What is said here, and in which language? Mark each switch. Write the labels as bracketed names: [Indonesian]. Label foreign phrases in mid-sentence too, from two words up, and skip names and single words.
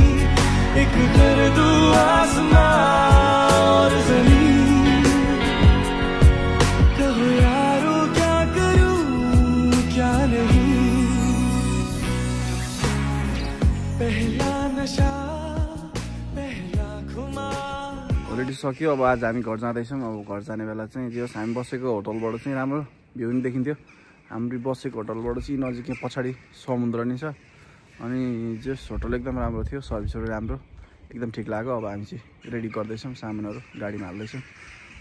[Hindi] एक कर दूं आसमां और ज़मीन, कहो यारो क्या करूं क्या नहीं। पहला नशा पहला खुमार। [Nepali] अलरेडी सक्यो। अब आज हामी घर जाँदैछौँ। अब घर जाने बेला चाहिँ जे होस् हामी बसेको होटलबाट चाहिँ राम्रो भ्यू पनि देखिन्थ्यो। हामी बसेको होटलबाट चाहिँ नजिकै पछाडि समुद्र नै छ। अनि जस होटल एकदम राम्रो थियो, सर्भिसहरू राम्रो, एकदम ठिक लाग्यो। अब हामी चाहिँ रेडी गर्दैछौँ, सामानहरू गाडीमा हाल्दैछौँ।